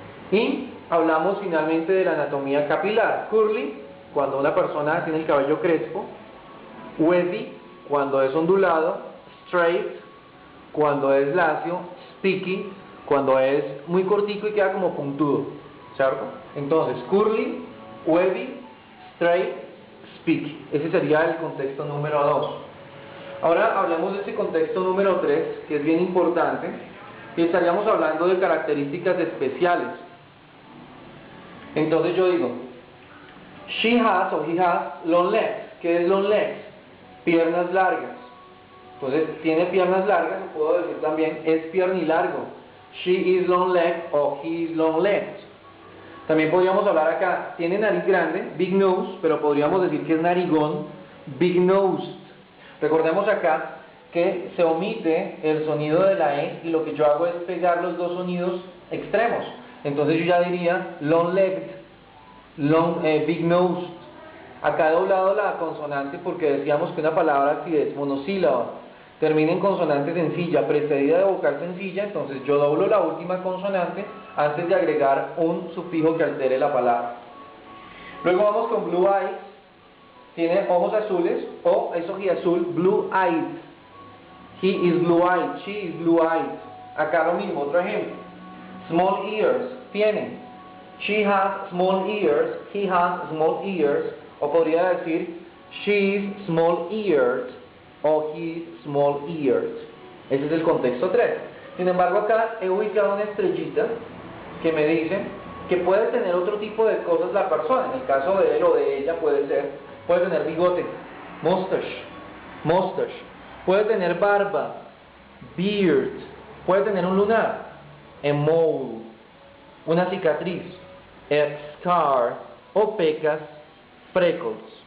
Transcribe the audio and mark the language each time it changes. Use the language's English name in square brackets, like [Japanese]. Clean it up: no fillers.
[Spanish] Y hablamos finalmente de la anatomía capilar. Curly, cuando una persona tiene el cabello crespo; wavy, cuando es ondulado; straight, cuando es lacio; spiky, cuando es muy cortico y queda como puntudo, ¿cierto? [English] Entonces, curly, wavy, straight, spiky. [Spanish] Ese sería el contexto número 2. Ahora hablemos de este contexto número 3, que es bien importante, y estaríamos hablando de características especiales. Entonces yo digo, [English] she has o he has long legs. [Spanish] ¿Qué es long legs? Piernas largas. Entonces, tiene piernas largas, o puedo decir también, es piernilargo. [English] She is long legged o he is long legged. [Spanish] También podríamos hablar acá, tiene nariz grande, big nose, pero podríamos decir que es narigón, big nosed. Recordemos acá que se omite el sonido de la E y lo que yo hago es pegar los dos sonidos extremos. Entonces yo ya diría [English] long legged, big nosed. [Spanish] Acá he doblado la consonante porque decíamos que una palabra, si es monosílaba, termina en consonante sencilla, precedida de vocal sencilla, entonces yo doblo la última consonante antes de agregar un sufijo que altere la palabra. Luego vamos con [English] blue eyes, [Spanish] tiene ojos azules, o es ojiazul, [English] blue eyed. He is blue eyed, she is blue eyed. [Spanish] Acá lo mismo, otro ejemplo. [English] Small ears, [Spanish] tiene. [English] She has small ears, he has small ears, o podría decir she is small eared o he is small eared. [Spanish] Ese es el contexto 3. Sin embargo, acá he ubicado una estrellita que me dice que puede tener otro tipo de cosas la persona. En el caso de él o de ella puede tener bigote, mustache, puede tener barba, beard, puede tener un lunar, a mole, una cicatriz, a scar, o pecas, freckles.